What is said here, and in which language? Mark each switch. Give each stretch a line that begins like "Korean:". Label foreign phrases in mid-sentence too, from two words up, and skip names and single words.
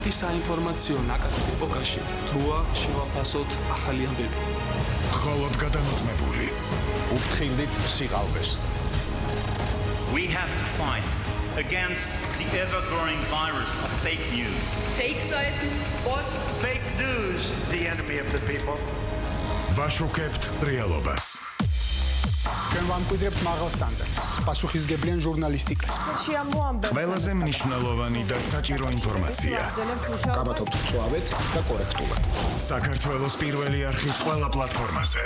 Georgian: საინფორმაციო ნაკადის ეპოქაში დროა შევაფასოთ ახალი ამბები. მხოლოდ გადამოწმებული. უფრთხილდით სიყალბეს.
English: We have to fight against the ever-growing virus of fake news. Fake Seiten, bots. Fake news, the enemy of the people.
Georgian: ვაშუქებთ რეალობას. ჩვენ ვამკვიდრებთ მაღალ სტანდარტს, პასუხისგებლიან ჟურნალისტიკას. ყველაზე მნიშვნელოვანი და საჭირო ინფორმაცია. გაბათობთ მწვავედ და კორექტულად. საქართველოს პირველი არხის ყველა პლატფორმაზე.